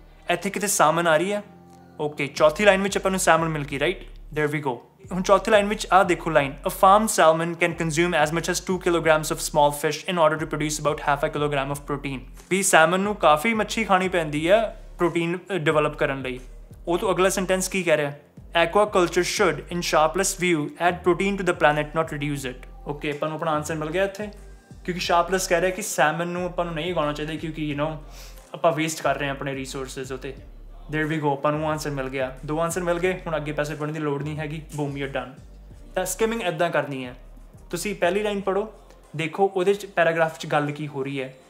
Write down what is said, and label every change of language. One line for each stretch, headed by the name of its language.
Punjabi: ਇੱਥੇ ਕਿਤੇ ਸਾਲਮਨ ਆ ਰਹੀ ਹੈ। ਓਕੇ, ਚੌਥੀ ਲਾਈਨ ਵਿੱਚ ਆਪਾਂ ਨੂੰ ਸੈਲਮਨ ਮਿਲ ਗਈ, ਰਾਈਟ।
English: There we go.
Punjabi: ਹੁਣ ਚੌਥੀ ਲਾਈਨ ਵਿੱਚ ਆ ਦੇਖੋ line,
English: A farm salmon can consume as much as 2 kilograms of small fish in order to produce about half a kilogram of protein।
Punjabi: We salmon ਨੂੰ ਕਾਫੀ ਮੱਛੀ ਖਾਣੀ ਪੈਂਦੀ ਹੈ ਪ੍ਰੋਟੀਨ ਡਿਵੈਲਪ ਕਰਨ ਲਈ। ਉਹ ਤੋਂ ਅਗਲਾ ਸੈਂਟੈਂਸ ਕੀ ਕਹਿ ਰਿਹਾ,
English: aquaculture should in sharpless view add protein to the planet not reduce it।
Punjabi: Okay, ਆਪਾਂ ਨੂੰ ਆਪਣਾ ਆਨਸਰ ਮਿਲ ਗਿਆ ਇੱਥੇ, ਕਿਉਂਕਿ ਸ਼ਾਰਪਲੈਸ ਕਹਿ ਰਿਹਾ ਕਿ ਸੈਲਮਨ ਨੂੰ ਆਪਾਂ ਨੂੰ ਨਹੀਂ ਉਗਾਉਣਾ ਚਾਹੀਦਾ ਕਿਉਂਕਿ ਆਪਾਂ ਵੇਸਟ ਕਰ ਰਹੇ ਹਾਂ ਆਪਣੇ ਰਿਸੋਰਸਿਸ ਉੱਤੇ।
English: there we go,
Punjabi: ਆਪਾਂ ਨੂੰ ਆਨਸਰ ਮਿਲ ਗਿਆ, 2 ਆਨਸਰ ਮਿਲ ਗਏ। ਹੁਣ ਅੱਗੇ ਪੈਸੇ ਪੜ੍ਹਨ ਦੀ ਲੋੜ ਨਹੀਂ ਹੈਗੀ,
English: Boom you done.
Punjabi: ਤਾਂ ਸਕਿਮਿੰਗ ਇੱਦਾਂ ਕਰਨੀ ਹੈ, ਤੁਸੀਂ ਪਹਿਲੀ ਲਾਈਨ ਪੜ੍ਹੋ, ਦੇਖੋ ਉਹਦੇ 'ਚ ਪੈਰਾਗ੍ਰਾਫ 'ਚ ਗੱਲ ਕੀ ਹੋ ਰਹੀ ਹੈ।